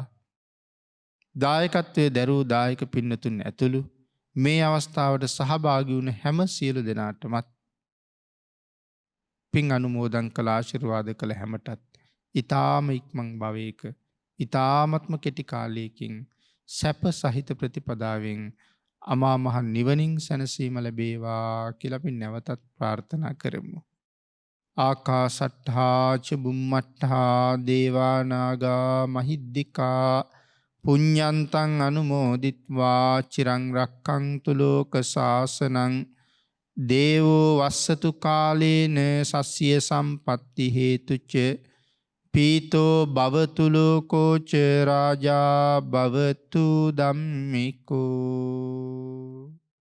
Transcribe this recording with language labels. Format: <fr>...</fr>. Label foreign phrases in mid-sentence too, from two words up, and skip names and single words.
<si>දායකත්වයේ දරූ දායක පින්නතුන් ඇතුළු මේ අවස්ථාවට සහභාගී වුණ හැම සියලු දෙනාටමත් පින් අනුමෝදන් කළ ආශිර්වාද කළ හැමටත් ඊ타ම ඉක්මන් භවයක ඊ타මත්ම කෙටි කාලයකින් සැප සහිත ප්‍රතිපදාවෙන් අමා මහ නිවනින් සැනසීම ලැබේවා කියලා අපි නැවතත් ප්‍රාර්ථනා කරමු.</si> <pi>ආකාසට්ඨා ච බුම්මට්ඨා දේවා නාග මහිද්దికා පුඤ්ඤන්තං අනුමෝදිත්වා චිරං රක්ඛන්තු ලෝක සාසනං දේවෝ වස්සතු කාලේන සස්ය සම්පatti හේතුච පීතෝ භවතු ලෝකෝ ච රාජා භවතු ධම්මිකෝ.</pi>